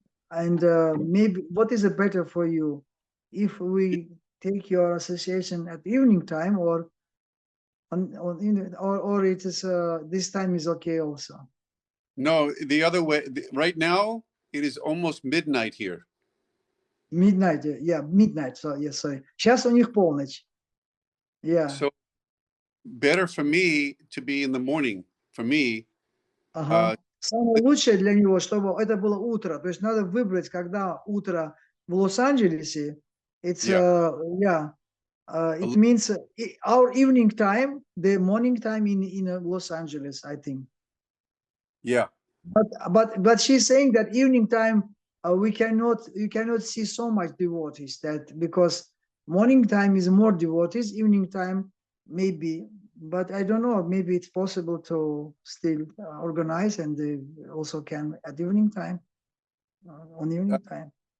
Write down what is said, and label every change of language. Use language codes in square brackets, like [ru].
[en] And maybe what is it better for you if we take your association at evening time or or it is this time is okay also? No, the other way. Right now, it is almost midnight here. Midnight, yeah, midnight. So yes, sorry. [ru] Сейчас у них полночь. [en] Yeah. So better for me to be in the morning. For me, [ru] Ага. Самое лучшее для него, чтобы это было утро. То есть надо выбрать, когда утро в Лос-Анджелесе. [en] It's Yeah. It means our evening time, the morning time in Los Angeles, I think. yeah. But she's saying that evening time you cannot see so much devotees, that because morning time is more devotees, evening time maybe, but I don't know, maybe it's possible to still organize, and they also can at evening time, on evening time.